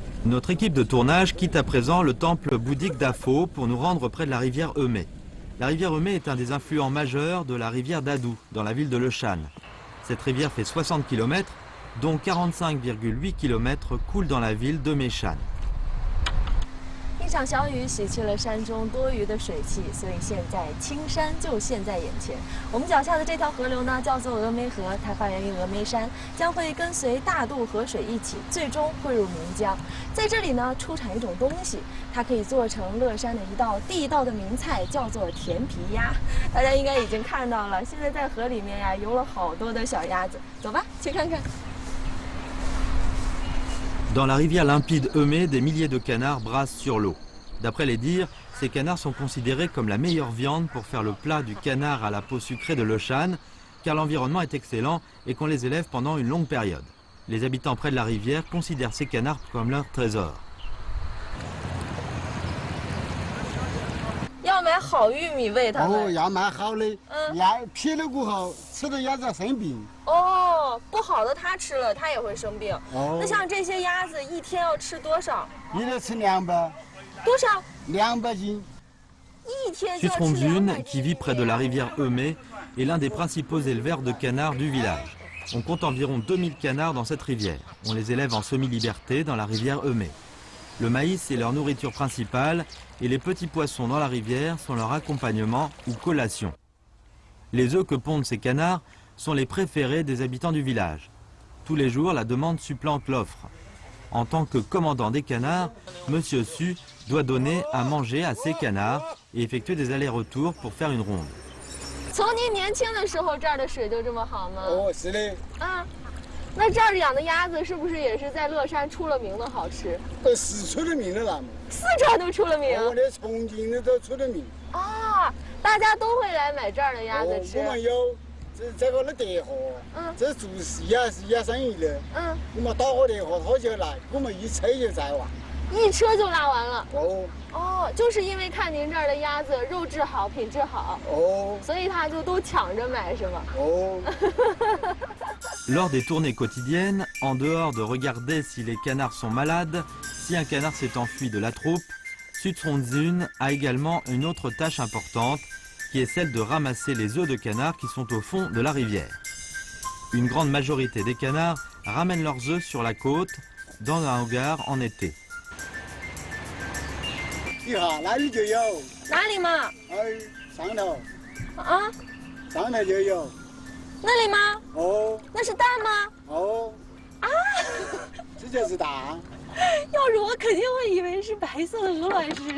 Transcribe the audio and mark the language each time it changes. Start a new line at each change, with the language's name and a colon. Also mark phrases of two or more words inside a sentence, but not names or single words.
French: Notre équipe de tournage quitte à présent le temple bouddhique d'Afo pour nous rendre près de la rivière Eumée. La rivière Eumée est un des influents majeurs de la rivière d'Adou, dans la ville de Leshan. Cette rivière fait 60 km, dont 45,8 km coulent dans la ville de Meshan.
Chinese: 一场小雨洗去了山中多余的水汽，所以现在青山就现在眼前。我们脚下的这条河流呢，叫做峨眉河，它发源于峨眉山，将会跟随大渡河水一起，最终汇入岷江。在这里呢，出产一种东西，它可以做成乐山的一道地道的名菜，叫做甜皮鸭。大家应该已经看到了，现在在河里面呀，游了好多的小鸭子。走吧，去看看。
French: Dans la rivière limpide Eumée, des milliers de canards brassent sur l'eau. D'après les dires, ces canards sont considérés comme la meilleure viande pour faire le plat du canard à la peau sucrée de Leshan, car l'environnement est excellent et qu'on les élève pendant une longue période. Les habitants près de la rivière considèrent ces canards comme leur trésor.
Chinese: 要买好玉米喂它们。哦，要买好的，鸭撇了过后吃的鸭子生病。哦，不好的它吃了，它也会生病。哦，那像这些鸭子一天要吃多少？一天吃200。多少？200斤。一天就要吃200
French: Sutrondune, qui vit près de la rivière Eumée, est l'un des principaux éleveurs de canards du village. On compte environ 2000 canards dans cette rivière. On les élève en semi-liberté dans la rivière Eumée. Le maïs est leur nourriture principale et les petits poissons dans la rivière sont leur accompagnement ou collation. Les œufs que pondent ces canards sont les préférés des habitants du village. Tous les jours, la demande supplante l'offre. En tant que commandant des canards, Monsieur Su doit donner à manger à ces canards et effectuer des allers-retours pour faire une ronde.
Chinese: 从您年轻的时候，这儿的水就这么好吗？哦，是的。啊，那这儿养的鸭子是不是也是在乐山出了名的好吃？是出了名的了嘛？四川都出了名。我的重庆的都出了名。啊，大家都会来买这儿的鸭子吃。我们有这个的德和，这做鸭生意的，我们打个电话他就来，我们一车就载完。一车就拉完了。哦。哦，就是因为看您这儿的鸭子肉质好，品质好，所以他就都抢着买，是吗？
French: Lors des tournées quotidiennes, en dehors de regarder si les canards sont malades, si un canard s'est enfui de la troupe, Sutrondune a également une autre tâche importante, qui est celle de ramasser les œufs de canards qui sont au fond de la rivière. Une grande majorité des canards ramènent leurs œufs sur la côte, dans un hangar en été.
Chinese: 一下那里就有。哪里嘛？上头。啊？上头就有。那里吗？哦。那是蛋吗？哦。啊？这就是蛋。要是我肯定会以为是白色的鹅卵石。